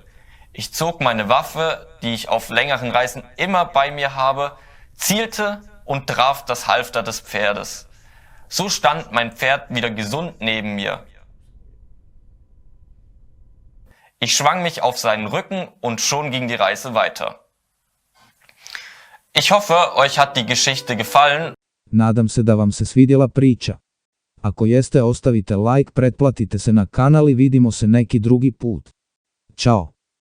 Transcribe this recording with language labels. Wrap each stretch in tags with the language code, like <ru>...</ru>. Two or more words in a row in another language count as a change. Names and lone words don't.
<de>Ich zog meine Waffe, die ich auf längeren Reisen immer bei mir habe, zielte und traf das Halfter des Pferdes. So stand mein Pferd wieder gesund neben mir. Ich schwang mich auf seinen Rücken und schon ging die Reise weiter. Ich hoffe, euch hat die Geschichte gefallen.</de> <hr>Nadam se da vam se svidjela priča. Ako jeste, ostavite like, pretplatite se na kanal i vidimo se neki drugi put. Ćao.</hr>